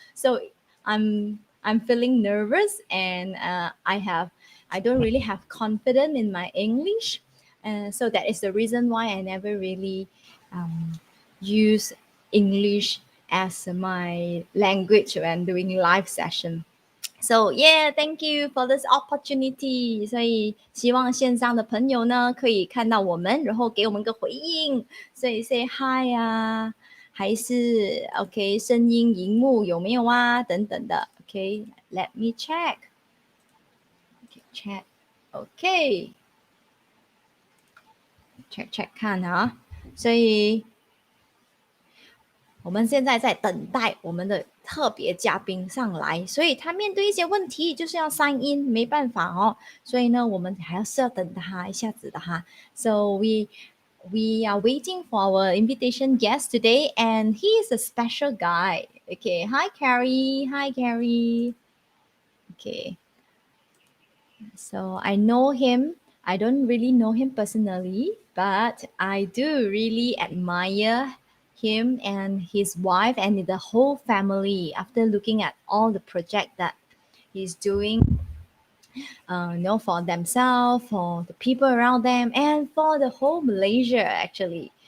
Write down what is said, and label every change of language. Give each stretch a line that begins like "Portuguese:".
English: So I'm feeling nervous, and I don't really have confidence in my English, and so that is the reason why I never really use English as my language when doing live session. So yeah, thank you for this opportunity.
Chinese: 所以希望线上的朋友呢可以看到我们，然后给我们个回应。所以
English: say hi
Chinese: 啊，还是 OK 声音、荧幕有没有啊？等等的。
English: OK, let me check. Okay, check. OK, check
Chinese: 看啊。所以我们现在在等待我们的特别嘉宾上来，所以他面对一些问题就是要sign in，没办法哦，所以呢，我们还是要等他一下子的哈。
English: So we are waiting for our invitation guest today, and he is a special guy. Okay, hi Carrie, hi Carrie. Okay, so I know him. I don't really know him personally, but I do really admire him and his wife and the whole family after looking at all the project that he's doing, for themselves, for the people around them, and for the whole Malaysia actually.